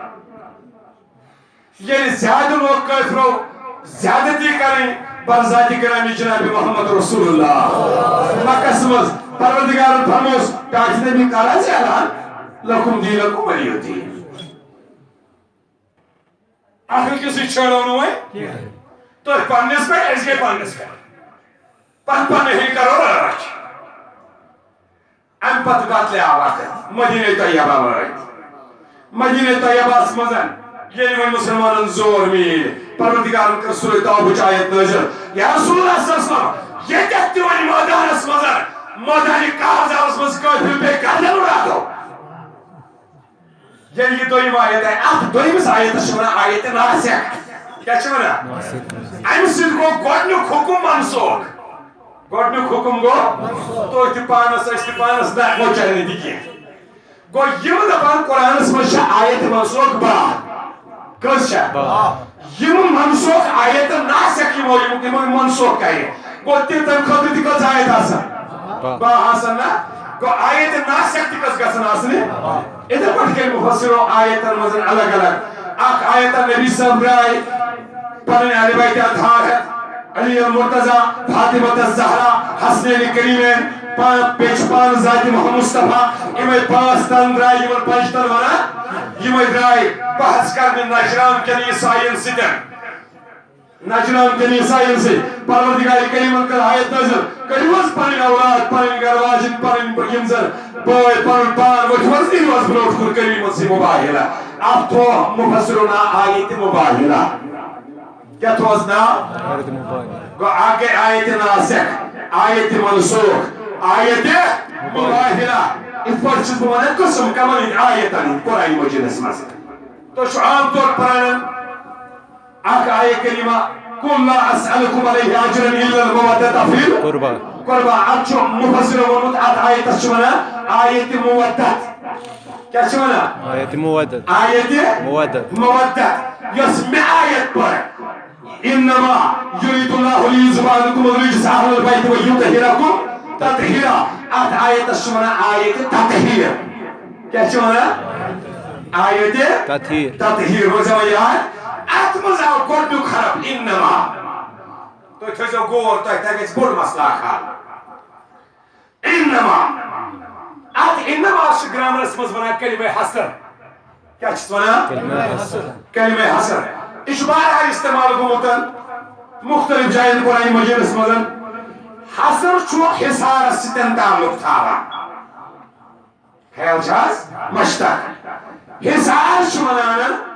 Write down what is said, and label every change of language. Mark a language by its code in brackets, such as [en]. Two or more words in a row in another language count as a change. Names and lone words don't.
[ks] ییٚلہِ زیادٕ لوگ کٲفرو زیادتی کرٕنۍ برذاتِ گرامی جناب محمد رسول اللہ مکس منٛز پروردگارن فرموس ٹاٹھ نبی کر حظ اعلان [ar] لکم دینکم ولی دین [ks] اکھ أکِس سۭتۍ چھٲڑو نہٕ وۄنۍ تُہۍ پننِس پٮ۪ٹھ أسۍ گٔے پننِس پٮ۪ٹھ پننہِ ہٕنٛدۍ کرو رٲچھ امہِ پتہٕ بدلیٛاو وقت مدیٖنہ طیبہ وٲتۍ مدیٖنہ طیبہس منٛز ییٚلہِ وۄنۍ مُسلمانن زور میٖلۍ پروردگارن کٔر سورہ توبہٕچ آیت نٲزِل [ar] یا رسول اللہ صلی اللہ علیہ وسلم [ks] ییٚتٮ۪تھ تہِ وۄنۍ مٲدانس منٛز مٲدانہِ کارزارس منٛز کٲفِر پیٚیہِ گردن اُڑاوو یل یہ دویم آیت ہے ات دویمس آیتس چھ ونان آیت ناسخ کیا چھ ونان ام سۭتۍ گوٚو گۄڈنیُک حکم منسوخ گۄڈنیُک حکم گوٚو تُہۍ تہِ پانس أسۍ تہِ پانس نہ موچر نہٕ تہِ کینٛہہ گوٚو یِم دپان قرآنس منٛز چھِ آیت منسوخ بہہ کٔژ چھےٚ یِم منسوخ آیت ناسخ یِمو منسوخ کرِ گوٚو تہِ تمہِ خٲطرٕ تہِ کٔژ آیت آسان بہہ آسان نہ گوٚو آیت ناسخ تہِ کٔژ گژھن آسنہِ اِتھے پٲٹھۍ کٔرۍ مُفسِرو آیتن منٛز الگ الگ اکھ آیت نبی صٲب درٛاے پنٕنۍ اہلِ بیتِ اطہار ہٮ۪تھ علی المرتضیٰ فاطمۃ الزہرا حسنین کریمین بیٚیہِ چھُ پانہٕ ذاتِ محمد مصطفیٰ یِمے پانٛژھ تن درٛاے یِمن پنٛجتن ونان یِمے درٛاے بحث کرنہِ نجران کٮ۪ن عیسایین سۭتۍ نجران کٮ۪ن عیسایین سۭتۍ پروردگارِ کریٖمن کٔر آیت نٲزِل کٔرِو حظ پنٕنۍ اولاد پنٕنۍ گرٕ واجِنۍ پنٕنۍ یِم زن بٲے پنُن پان ؤتھِو حظ نیٖرِو حظ برٛونٛٹھ کُن کٔرِو یِمن سۭتۍ مُباہِلہ اتھ تھوٚو مُفسِرو ناو آیتِ مُباہِلہ کیا تھوس ناو گوٚو اکھ گٔے آیتِ ناسخ آیتِ منسوخ آیتِ مُباہِلہ یِتھ پٲٹھۍ چھُس بہٕ ونان قٕسم کمن ہٕنٛدۍ آیتن ہٕنٛدۍ قرآنِ مجیٖدس منٛز تُہۍ چھِو عام طور پران اکھ آیت کریٖمہ [ar] قُل لا اسألكم علیہ اجرا الا المودۃ فی القربى [ks] اتھ چھُ مُفسِرو ووٚنمُت اتھ آیتس چھِ ونان آیتِ مودت کیٛاہ چھِ ونان آیتِ مودت یۄس مےٚ آیت پٔر [ar] انما یرید اللہ لیذهب عنکم الرجس اہل البیت ویطہرکم تطہیرا [ks] اتھ آیتس چھِ ونان آیتِ تطہیر کیٛاہ چھِ ونان آیتِ تطہیر روزیا وۄنۍ یاد اتھ منٛز آو گۄڈنیُک حرف انما تُہۍ تھٲیزیو غور تۄہہِ گژھِ بوٚڑ مسلہٕ اکھ حل انما اتھ انما چھِ گرامرس منٛز ونان کلمہ حصر کیٛاہ چھِس ونان کلمہ حصر یہ چھُ بارہا استعمال گوٚمُت مختلف جاین قرآنِ مجیٖدس منٛز حصر چھُ حصارس سۭتۍ تعلق تھاوان خیال چھا حظ مشتق حصار چھُ ونان